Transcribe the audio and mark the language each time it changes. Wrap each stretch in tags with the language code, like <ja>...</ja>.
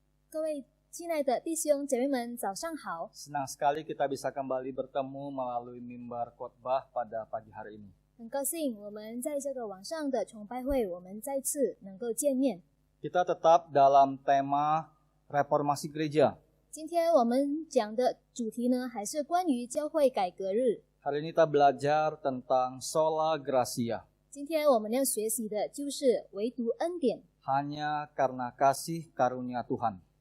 <zh>各位亲爱的弟兄姐妹们，早上好！</zh> <id>Senang sekali kita bisa kembali bertemu melalui mimbar khotbah pada pagi hari ini.</id> <zh>很高兴我们在这个晚上的崇拜会，我们再次能够见面。</zh> <id>Kita tetap dalam tema reformasi gereja.</id> <zh>今天我们讲的主题呢，还是关于教会改革日。</zh> <id>Hari ini kita belajar tentang sola gratia.</id> <zh>今天我们要学习的就是唯独恩典，</zh> <id>Hanya karena kasih karunia Tuhan.</id>